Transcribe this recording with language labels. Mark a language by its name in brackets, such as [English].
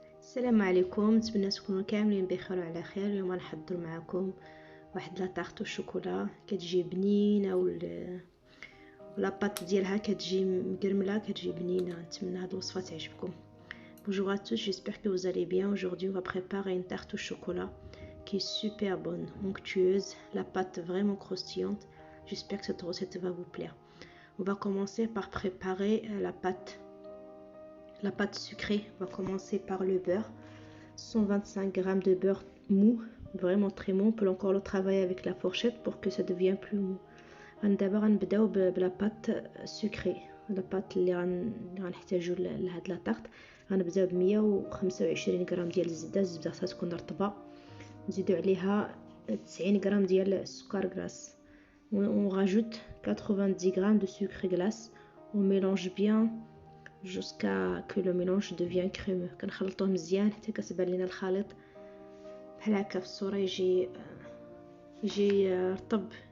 [Arabic] السلام عليكم، نتمنى تكونوا كاملين بخير وعلى خير. اليوم غنحضر معكم واحد لا طارت الشوكولا كتجي بنينه ولا بات ديالها كتجي مقرمله، كتجي بنينه. نتمنى هاد الوصفه تعجبكم. [French] Bonjour à tous, j'espère que vous allez bien. Aujourd'hui on va préparer une tarte au chocolat qui est super bonne, onctueuse, la pâte vraiment croustillante. J'espère que cette recette va vous plaire. On va commencer par préparer la pâte sucrée. On va commencer par le beurre. 125 g de beurre mou, vraiment très mou. On peut encore le travailler avec la fourchette pour que ça devienne plus mou. D'abord [Arabic] غنبداو بلا بات سكري. لا بات اللي غنحتاجو لهاد لا طارت. غنبداو ب 125 غرام ديال الزبده خاصها تكون رطبه. نزيدو عليها 90 غرام ديال السكر غلاس. [French] On rajoute 90 g de sucre glace. On mélange bien jusqu'à que le mélange devienne crémeux. [Arabic] كنخلطوه مزيان حتى كتبان لينا الخليط بحال هكا في الصوره يجي رطب.